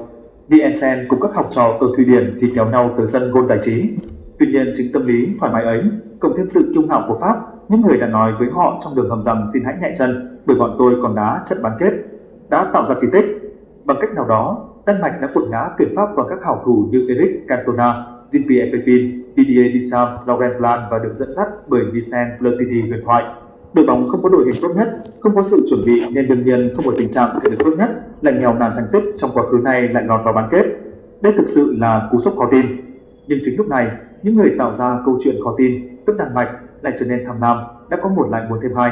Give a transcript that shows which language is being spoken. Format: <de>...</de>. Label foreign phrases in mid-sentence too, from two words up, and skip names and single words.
<vi>Nielsen cùng các học trò ở Thụy Điển thì kéo nhau tới sân gôn giải trí. Tuy nhiên chính tâm lý thoải mái ấy, cộng thêm sự kiêu ngạo của Pháp, những người đã nói với họ trong đường hầm rằng xin hãy nhẹ chân bởi bọn tôi còn đá trận bán kết, đã tạo ra kỳ tích. Bằng cách nào đó, Đan Mạch đã quật ngã tuyển Pháp và các hảo thủ như Eric Cantona, Jean-Pierre Papin, Didier Deschamps, Laurent Blanc và được dẫn dắt bởi Michel Platini huyền thoại. Đội bóng không có đội hình tốt nhất, không có sự chuẩn bị nên đương nhiên không có tình trạng thể lực tốt nhất, lại nghèo nàn thành tích trong quá khứ này lại lọt vào bán kết. Đây thực sự là cú sốc khó tin. Nhưng chính lúc này, những người tạo ra câu chuyện khó tin, tức Đan Mạch, lại trở nên tham lam, đã có một lại muốn thêm hai.</vi>